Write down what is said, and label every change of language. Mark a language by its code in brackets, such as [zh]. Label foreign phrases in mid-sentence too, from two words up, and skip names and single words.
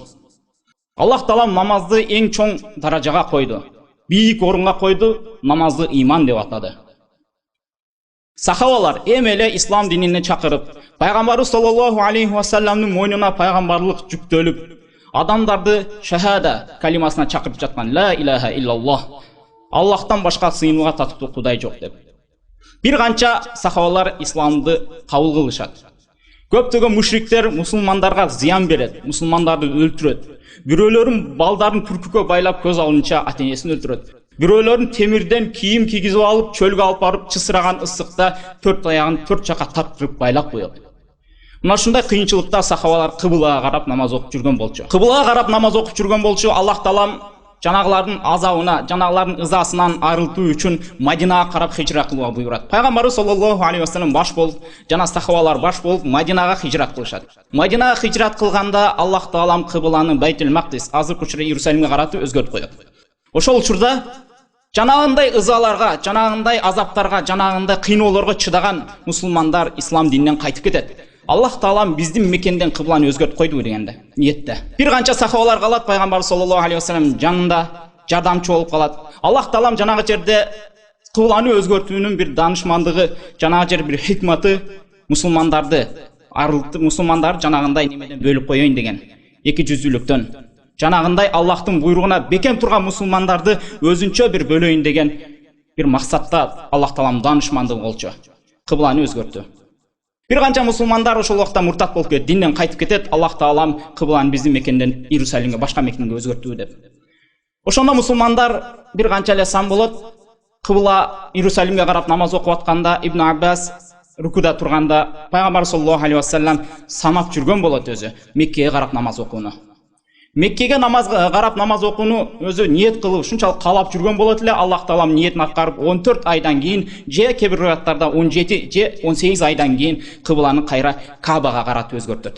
[ky] Аллах Таала намазды эң чоң даражага койду. Бийик орунга койду, намазды иман деп атады. Сахабалар эмеле ислам динине чакырып, пайгамбарыбыз [ar] صلى الله عليه [ky] ва салламдын мойнуна пайгамбарлык жүктөлүп, адамдарды шахада калимасына чакырып жаткан, [ar] لا إله إلا الله, [ky] Аллахтан башка сыйынууга татыктуу Кудай жок деп. Бир канча сахабалар исламды кабыл кылышат. Көптөгөн мушриктер мусулмандарга зыян берет, мусулмандарды өлтүрөт. Бирөөлөрүн балдарын түркүккө байлап көз алдынча ата-энесин өлтүрөт. Бирөөлөрүн темирден кийим кийгизип алып, чөлгө алып барып, чысыраган ысыкта 4 аягын 4 жака тарттырып байлап коет. Мына ушундай кыйынчылыкта сахабалар кыблага карап намаз окуп жүргөн болчу. Кыблага карап намаз окуп жүргөн болчу. Аллах Таалам жанагылардын азабына, жанагылардын ызасынан арылтуу үчүн Мадинага карап хижра кылууга буйрат. Пайгамбарыбыз [ar] صلى الله عليه وسلم [ky] баш болуп, жана сахабалар баш болуп Мадинага хижрат кылышат. Мадинага хижрат кылганда Аллах Таалам кыбланы Байтул Мақдис, азыркы учурда Иерусалимге каратып өзгөртүп коет. Ошол учурда жанагындай ызаларга, жанагындай азаптарга, жанагындай кыйноолорго чыдаган мусулмандар ислам дининен кайтып кетет. Аллах Таалам биздин мекенден кыбланы өзгөртүп койду дегенде, ниетте. Бир канча сахабалар калат, пайгамбар [ar] صلى الله عليه وسلم [ky] жанында жардамчы болуп калат. Аллах Таалам жанагы жерде кыбланы өзгөртүүнүн бир данышмандыгы, жанагы жер бир хикматы мусулмандарды арылтып, мусулмандар жанагындай немеден бөлүп коеюн деген, эки жүздүүлүктөн. Жанагындай Аллахтын буйругуна бекем турган мусулмандарды өзүнчө бир бөлөйүн деген бир максатта Аллах Таалам данышмандыгы болчу. Кыбланы өзгөртү. Бир канча мусулмандар ошол убакта муртат болуп кетет, динден кайтып кетет. Аллах Таалам кыбланы биздин мекенден Иерусалимге, башка мекенге өзгөртүү деп. Ошондо мусулмандар бир канча эле сан болот. Кыбла Иерусалимге карап намаз окуп атканда Ибн Аббас рукуда турганда пайгамбар [ar] صلى الله عليه وسلم [ky] санап жүргөн болот өзү Меккеге карап намаз окууну. Меккеге карап намаз окууну өзү ниет кылып, ушунчалык каалап жүргөн болот эле. Аллах Таалам ниетин аткарып 14 айдан кийин, же кээ бир риwаяттарда 17 же 18 айдан кийин кыбланы кайра Кабага каратып өзгөртөт.